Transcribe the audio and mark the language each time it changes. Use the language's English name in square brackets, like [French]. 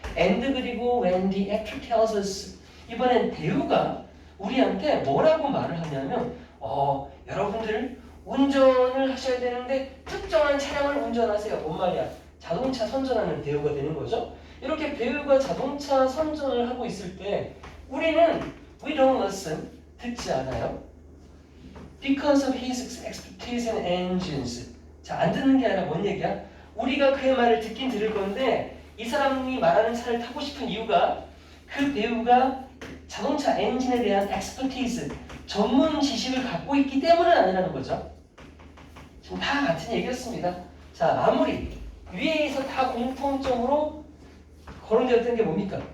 [Korean] And 그리고 when the actor tells us 이번엔 배우가 우리한테 뭐라고 말을 하냐면 여러분들 운전을 하셔야 되는데 특정한 차량을 운전하세요. 뭔 말이야? 자동차 선전하는 배우가 되는 거죠. 이렇게 배우가 자동차 선전을 하고 있을 때 우리는 we don't listen, 듣지 않아요. [English] Because of his expertise in engines. [Korean] 자, 안 듣는 게 아니라 뭔 얘기야? 우리가 그의 말을 듣긴 들을 건데 이 사람이 말하는 차를 타고 싶은 이유가 그 배우가 자동차 엔진에 대한 expertise, 전문 지식을 갖고 있기 때문은 아니라는 거죠. 지금 다 같은 얘기였습니다. 자, 마무리. 위에서 다 공통점으로 거론되었던 게 뭡니까?